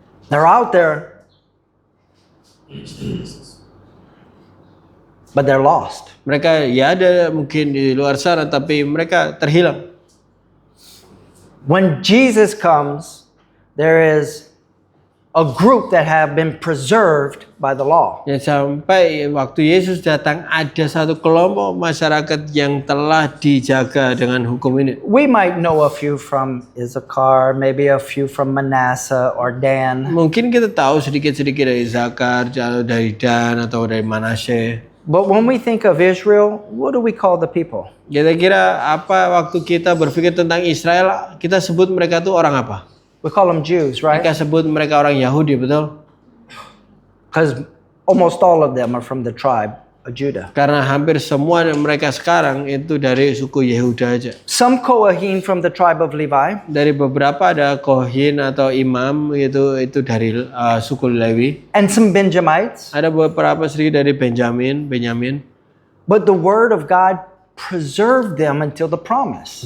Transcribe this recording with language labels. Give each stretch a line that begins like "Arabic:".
English: They're out there, but they're lost.
Indonesian: Mereka ya ada mungkin di luar sana, tapi mereka terhilang.
English: When Jesus comes, there is a group that have been preserved by the law.
Indonesian: Ya, sampai waktu Yesus datang ada satu kelompok masyarakat yang telah dijaga dengan hukum ini.
English: We might know a few from Issachar, maybe a few from Manasseh or Dan.
Indonesian: Mungkin kita tahu sedikit-sedikit dari Zakar, dari Dan atau dari Manasye.
English: But when we think of Israel, what do we call the people?
Indonesian: Kira-kira apa waktu kita berpikir tentang Israel, kita sebut mereka tuh orang apa?
English: We call them Jews, right?
Indonesian: Mereka sebut mereka orang Yahudi, betul?
English: Because almost all of them are from the tribe of Judah.
Indonesian: Karena hampir semua mereka sekarang itu dari suku Yehuda aja.
English: Some Kohanim from the tribe of Levi.
Indonesian: Dari beberapa ada Kohin atau imam itu dari suku Lewi.
English: And some Benjamites.
Indonesian: Ada beberapa sedikit dari Benyamin.
English: But the word of God preserved them until the promise.